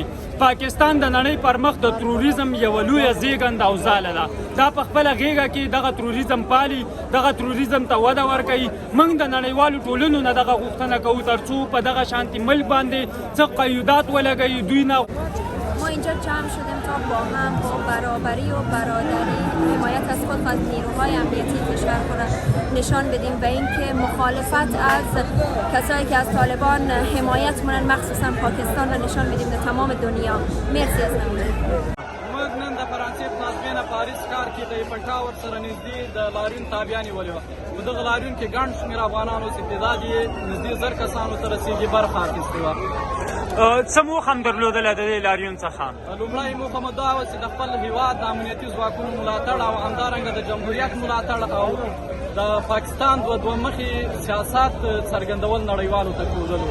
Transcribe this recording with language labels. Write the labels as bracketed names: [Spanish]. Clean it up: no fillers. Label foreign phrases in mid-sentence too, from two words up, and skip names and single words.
[Pashto] پاکستان د نړۍ پر مخ د تروریزم یوه لویه زیږنده او ځاله ده. دا په خپله غېږه کې دغه تروریزم پالي، دغه تروریزم ته وده ورکوي. موږ د نړیوالو ټولنو نه دغه غوښتنه کوو تر څو په دغه شانتي ملک باندې څه قیودات ولګوي. دوی نه [Persian] ما اینجا جمع شدیم تا با هم با برابری و برادری حمایت از خود و از نیروهای امنیتی کشور خود نشان بدیم و اینکه مخالفت از کسایی که از طالبان حمایت کنند مخصوصا پاکستان را نشان بدیم در تمام دنیا. مرسی از همین. [Pashto] موږ نن د فرانسې پلازمینه پاریس ښار کې د ایفل ټاور سره نږدې د لاريون تابیا نیولې وه. په دغه لاريون کې ګڼ شمېر افغانان اوس تعداد یې نږدې 1000 کسانو ته رسېږي برخه اخیستې وه. څه موخه هم درلودله د دې لاریون څخه؟ لومړی موخه مو دا وه چې د خپل هېواد د امنیتي ځواکونو ملاتړ او همدارنګه د جمهوریت ملاتړ او د پاکستان دوه مخي سیاست څرګندول نړیوالو ته ښودلو.